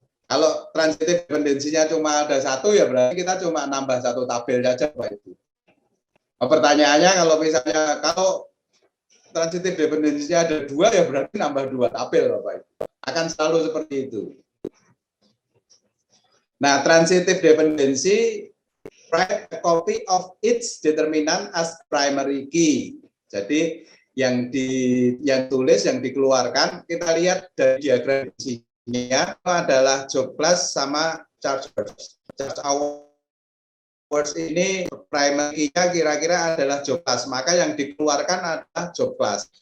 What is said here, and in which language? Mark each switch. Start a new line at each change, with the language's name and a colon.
Indonesian: Kalau transitive dependensinya cuma ada 1 ya berarti kita cuma nambah 1 tabel saja Pak Ibu. Pertanyaannya kalau transitive dependensinya ada 2 ya berarti nambah 2 tabel Bapak Ibu. Akan selalu seperti itu.
English: Nah, transitive dependency, write a copy of its determinant as primary key.
Indonesian: Jadi yang tulis, yang dikeluarkan, kita lihat dari diagram isinya adalah job class sama charge hours. Charge hours ini primary key-nya kira-kira adalah job class, maka yang dikeluarkan adalah job class.